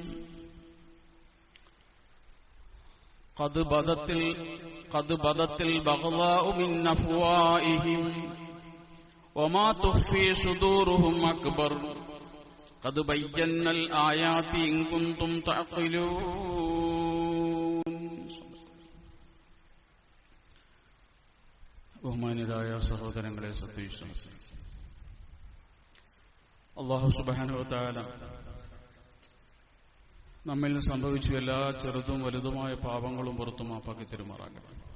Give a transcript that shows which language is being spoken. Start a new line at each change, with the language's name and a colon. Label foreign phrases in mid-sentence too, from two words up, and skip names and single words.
Arabic: قد بدت البغضاء من أفواههم وما تخفي صدورهم أكبر قد بينا الآيات إن كنتم تعقلون.
Malayalam: ബഹുമാന്യരായ സഹോദരങ്ങളെ, സത്യവിശ്വാസികളെ, അല്ലാഹു
Arabic: سبحانه وتعالى
Malayalam: നമ്മിൽ സംഭവിച്ച എല്ലാ ചെറുതും വലുതുമായ പാപങ്ങളും പുറത്തു മാപ്പാക്കി തരുമാറാകട്ടെ.